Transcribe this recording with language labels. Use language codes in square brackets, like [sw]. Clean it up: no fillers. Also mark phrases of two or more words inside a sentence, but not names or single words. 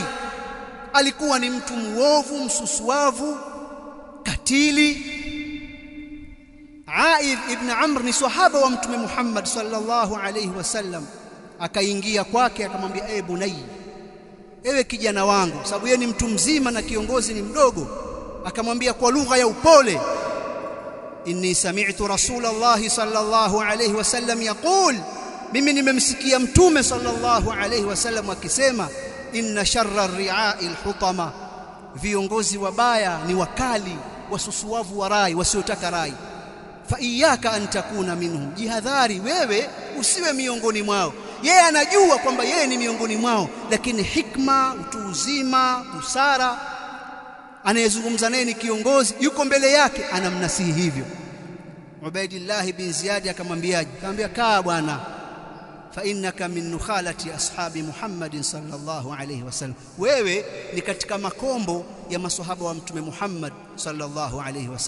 [sw] Alikuwa ni mtu muovu, msusuavu, katili. Aidh ibn Amr ni sahaba wa Mtume Muhammad [ar] صلى الله عليه وسلم, [sw] akaingia kwake akamwambia, [ar] أي بني, [sw] ewe kijana wangu, sababu yeye ni mtu mzima na kiongozi ni mdogo. Akamwambia kwa lugha ya upole, [ar] إني سمعت رسول الله صلى الله عليه وسلم يقول, [sw] mimi nimemsikia Mtume [ar] صلى الله عليه وسلم [sw] akisema, [ar] إن شر الرعاء الحطمة, [sw] viongozi wabaya ni wakali, wasusuavu wa rai, wasiotaka rai. [ar] فإياك أن تكون منهم, [sw] jihadhari wewe usiwe miongoni mwao. Yeye anajua kwamba yeye ni miongoni mwao, lakini hikma, utu uzima, busara, anayezungumza naye ni kiongozi, yuko mbele yake, anamnasihi hivyo. Ubaidillah bin Ziyad akamwambiaje? Akamwambia, kaa bwana, [ar] فإنك من نخالة أصحاب محمد صلى الله عليه وسلم, [sw] wewe ni katika makombo ya maswahaba wa Mtume Muhammad [ar] صلى الله عليه وسلم.